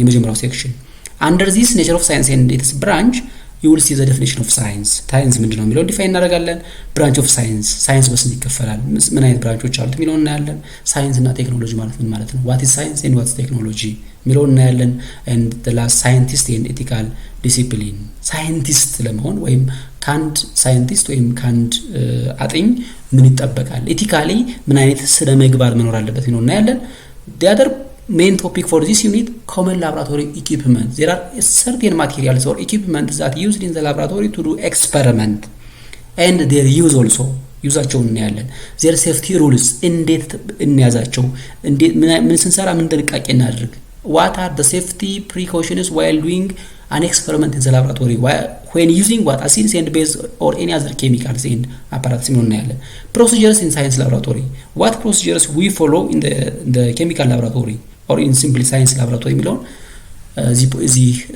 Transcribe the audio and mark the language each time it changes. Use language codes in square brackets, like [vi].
[am] የመጀመሪያው ሴክሽን [en] under this nature of science and its branch you will see the definition of science. [am] Science ምንድነው የሚለውን ዲፋይን እናደርጋለን። [en] branch of science [am] በስንት ይከፈላል? ምን አይነት ብራንቾች አሉት የሚለውን እናያለን። ሳይንስ እና ቴክኖሎጂ ማለት ምን ማለት ነው? [en] what is science and what is technology [am] የሚለውን እናያለን። [en] and the last scientist and ethical discipline. [am] ሳይንቲስት ለመሆን ወይም ካንድ ሳይንቲስት ወይም ካንድ አጥኝ ምን ይጠበቃል? ኤቲካሊ ምን አይነት ስነ ምግባር መኖር አለበት የሚለውን እናያለን። [en] the other main topic for this unit, common laboratory equipment. There are certain materials or equipment that used in the laboratory to do experiment and their use also [am] ዩዛቸውን እናያለን። [en] their safety rules [am] እንዴት እንያዛቸው፣ እንዴት ምን ስንሰራ ምን ጥንቃቄ እናድርግ። [en] what are the safety precautions while doing an experiment in the laboratory when using what acids and base or any other chemicals and apparatus [am] ምን እናያለን። [en] procedures in science laboratory what procedures we follow in the chemical laboratory or in simple science laboratory [am] የሚለውን እዚህ